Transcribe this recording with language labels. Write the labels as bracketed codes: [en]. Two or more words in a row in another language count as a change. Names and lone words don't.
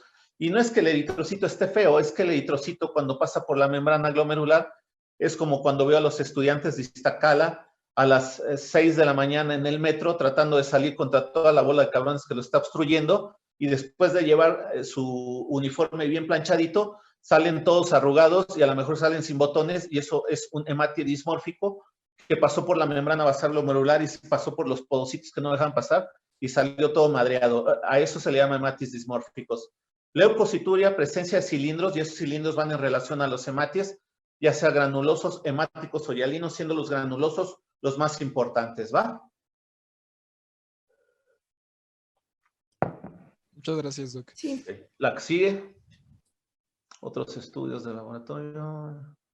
[es] Y no es que el eritrocito esté feo, es que el eritrocito cuando pasa por la membrana glomerular es como cuando veo a los estudiantes de Iztacala a las 6 de la mañana en el metro tratando de salir contra toda la bola de cabrones que lo está obstruyendo y después de llevar su uniforme bien planchadito, salen todos arrugados y a lo mejor salen sin botones y eso es un hematie dismórfico que pasó por la membrana basal glomerular y pasó por los podocitos que no dejan pasar y salió todo madreado. A eso se le llama hematies dismórficos. Leucocituria, presencia de cilindros y esos cilindros van en relación a los hematies, ya sea granulosos, hemáticos o hialinos, siendo los granulosos los más importantes, ¿va? Muchas gracias, Doc. Sí. La que sigue. Otros estudios de laboratorio.